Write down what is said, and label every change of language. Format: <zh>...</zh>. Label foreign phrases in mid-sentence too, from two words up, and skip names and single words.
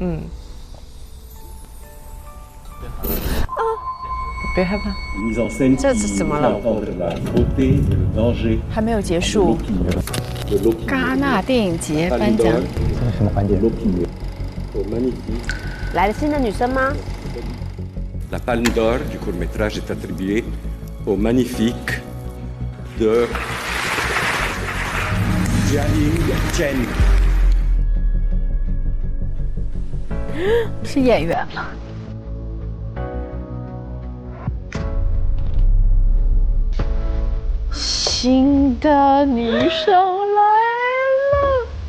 <zh>别害怕。这是怎么了？还没有结束。戛纳电影节颁奖。这是什么环节？来了新的女生吗？</zh> <fr>La Palme d'Or du court-métrage est attribuée au Magnifique de Jiaying Chen。</fr> <zh>是演员吗？新的女生来了。</zh>